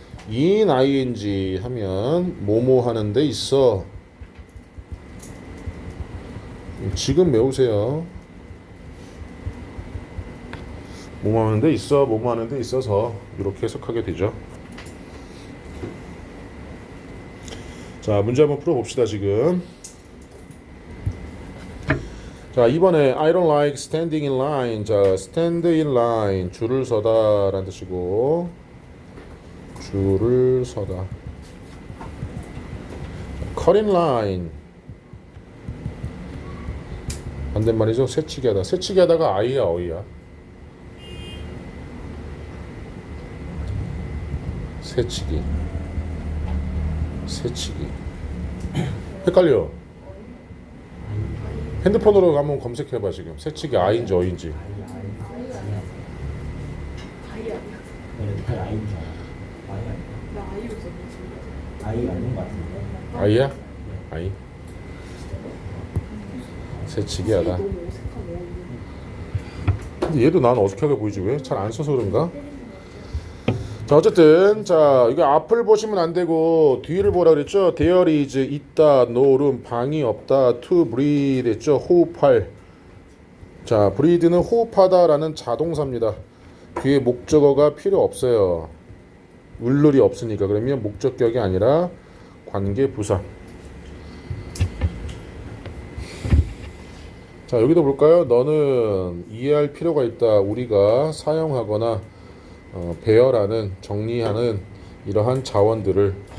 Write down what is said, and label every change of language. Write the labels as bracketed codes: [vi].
[ko] in ing 하면 뭐뭐 하는 데 있어. 지금 외우세요. 뭐뭐 하는 데 있어. 뭐뭐 하는 데 있어서 이렇게 해석하게 되죠. 자, 문제 한번 풀어봅시다. 지금 자 이번에 [en] I don't like standing in line. [ko] 자 [en] stand in line [ko] 줄을 서다 라는 뜻이고 줄을 서다. [en] cut in line [ko] 반대말이죠. 새치기 하다. 새치기 하다가 아이야 어이야? 새치기 헷갈려. 핸드폰으로 한번 검색해봐. 지금 새치기 아인지 어인지. 아이 아니야. 네, 아이인 줄 알아. 나 아이로 썼지. 아이 아닌 것 같은데. 아이야? 아이. 새치기 하다. 너무 어색하네. 근데 얘도 난 어색하게 보이지 왜? 잘 안 써서 그런가? 자 어쨌든 자 이거 앞을 보시면 안 되고 뒤를 보라 그랬죠. [en] There is [ko] 있다, [en] no room [ko] 방이 없다, [en] to breathe [ko] 했죠. 호흡할. 자 breathe는 호흡하다라는 자동사입니다. 뒤에 목적어가 필요 없어요. 울룰이 없으니까. 그러면 목적격이 아니라 관계 부사. 자 여기도 볼까요? 너는 이해할 필요가 있다. 우리가 사용하거나 배열하는 정리하는 이러한 자원들을.